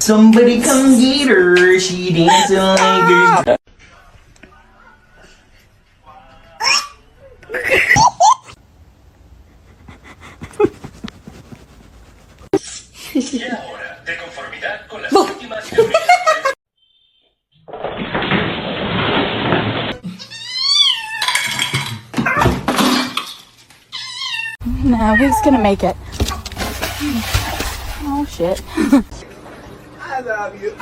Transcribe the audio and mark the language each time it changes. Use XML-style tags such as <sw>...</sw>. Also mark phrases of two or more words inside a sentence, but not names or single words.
<en>Somebody come get her, she dancing like a...</en> <es>Y ahora, de conformidad con las últimas teorías.</es> <en>No, he's gonna make it. Oh shit. I love you.</en>